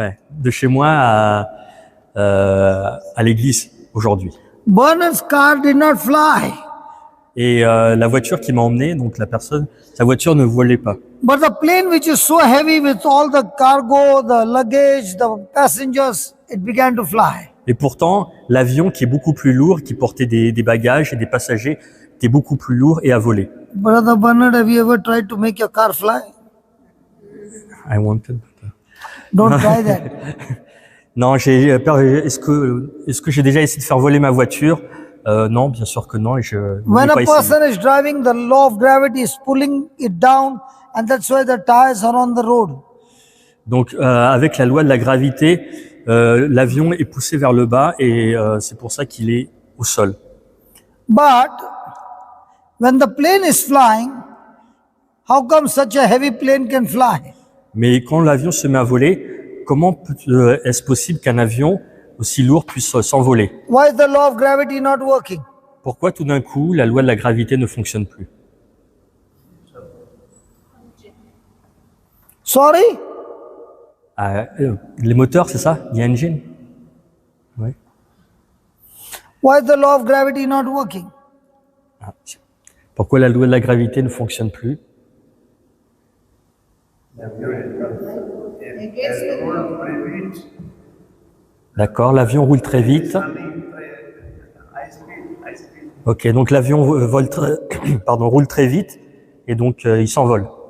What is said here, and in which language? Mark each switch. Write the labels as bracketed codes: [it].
[fr] de chez moi à l'église aujourd'hui. [en] Bernard's car did not fly, [fr] Et la voiture qui m'a emmené, donc la personne, sa voiture ne volait pas. [en] but the plane, which is so heavy with all the cargo, the luggage, the passengers, it began to fly. [fr] Et pourtant, l'avion qui est beaucoup plus lourd, qui portait des bagages et des passagers, était beaucoup plus lourd et a volé. [en] Brother Bernard, have you ever tried to make your car fly? I wanted. Don't try that. [fr] Non, j'ai peur. Est-ce que j'ai déjà essayé de faire voler ma voiture? Non, bien sûr que non. Et je [en] When [fr] n'ai [en] a [fr] pas essayé. [en] person is driving, the law of gravity is pulling it down, and that's why the tires are on the road. [fr] Donc, avec la loi de la gravité, l'avion est poussé vers le bas et c'est pour ça qu'il est au sol. [en] But when the plane is flying, how come such a heavy plane can fly? [fr] Mais quand l'avion se met à voler, comment est-ce possible qu'un avion aussi lourd puisse s'envoler? [en] Why is the law of gravity not working? [fr] Pourquoi tout d'un coup la loi de la gravité ne fonctionne plus? [en] Sorry? [fr] Les moteurs, c'est ça? [en] The engine? [fr] Oui. [en] Why is the law of gravity not working? [fr] Ah, pourquoi la loi de la gravité ne fonctionne plus? D'accord, l'avion roule très vite. Ok, donc l'avion roule très vite et donc il s'envole.